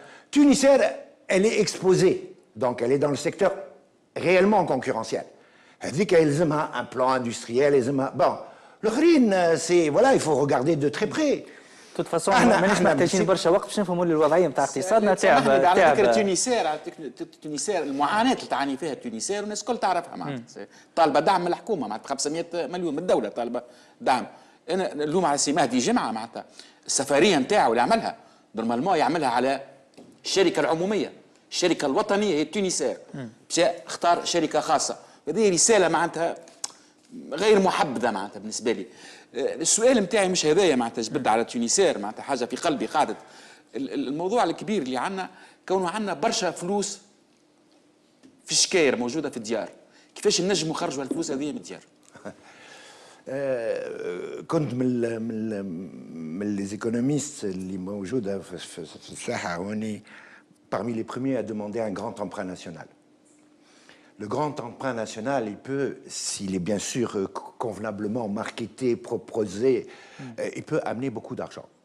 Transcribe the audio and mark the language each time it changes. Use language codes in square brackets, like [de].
[fr] Tunisair, elle est exposée, donc elle est dans le secteur réellement concurrentiel. Elle dit qu'elle a un plan industriel, bon, le RIN, c'est, voilà, il faut regarder de très près. De toute façon [ar] مانيش محتاجين برشا وقت باش نفهموا الوضعيه نتاع اقتصادنا تعب على فكره تونسير المعاناه اللي تعاني فيها تونسير والناس الكل تعرفها معناتها طالبه دعم من الحكومه معناتها 500 مليون من الدوله طالبه دعم. انا نلوم على سي مهدي جمعه معناتها السفريه نتاعو اللي عملها نورمالمون يعملها على الشركه العموميه الشركه الوطنيه هي تونسير مشى اختار شركه خاصه. هذه رساله معناتها غير محبذه معناتها بالنسبه لي. السؤال نتاعي مش هذايا معناتها جبد على تونسير معناتها حاجه في قلبي قاعده. الموضوع الكبير اللي عندنا كونه عندنا برشا فلوس في الشكاير موجوده في الديار، كيفاش نجموا نخرجوا الفلوس هذه من الديار؟ كنت من [fr] les économistes [ar] اللي موجوده في الساحه هوني [fr] parmi les premiers à demander un grand emprunt national. Le grand emprunt national, il peut, s'il est bien sûr convenablement marketé, proposé, il peut amener beaucoup d'argent.